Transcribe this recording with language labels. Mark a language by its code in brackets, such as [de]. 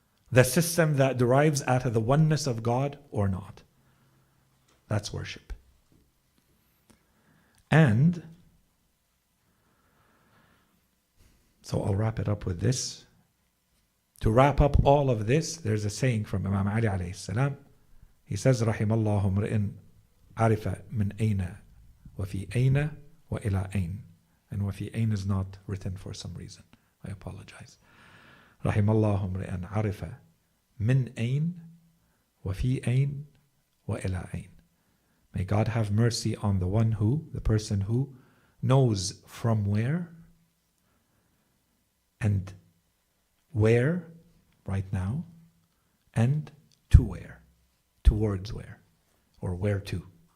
[en] The system that derives out of the oneness of God or not? That's worship. And so I'll wrap it up with this. To wrap up all of this, there's a saying from Imam Ali alayhi salam. He says, [ar] رحم الله امرئ عرف من أين وفي أين وإلى أين. [en] And [ar] وفي أين [en] is not written for some reason. I apologize. [ar] رحم الله امرئ عرف من أين وفي أين وإلى أين. [en] May God have mercy on the person who knows from where and where right now and to where, towards where, or where to.